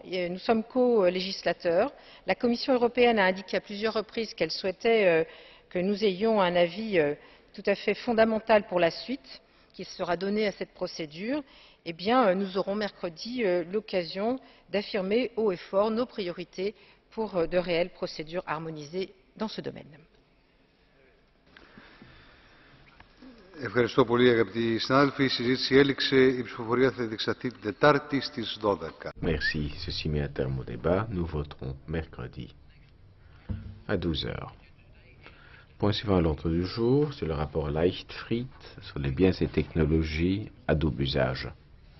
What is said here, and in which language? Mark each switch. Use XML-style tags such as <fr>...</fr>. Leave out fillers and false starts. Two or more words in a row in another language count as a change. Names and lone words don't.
<fr>Nous sommes co-législateurs. La Commission européenne a indiqué à plusieurs reprises qu'elle souhaitait que nous ayons un avis tout à fait fondamental pour la suite qui sera donné à cette procédure. Eh bien, nous aurons mercredi l'occasion d'affirmer haut et fort nos priorités pour de réelles procédures harmonisées dans ce domaine.</fr> <el>Ευχαριστώ πολύ αγαπητοί συνάδελφοι. Η συζήτηση έληξε. Η ψηφοφορία θα διεξαχθεί την Τετάρτη στις 12.</el> <fr>Merci. Ceci met un terme au débat. Nous voterons mercredi à 12 heures. Point suivant à l'ordre du jour, c'est le rapport Leichtfried sur les biens et technologies à double usage.</fr>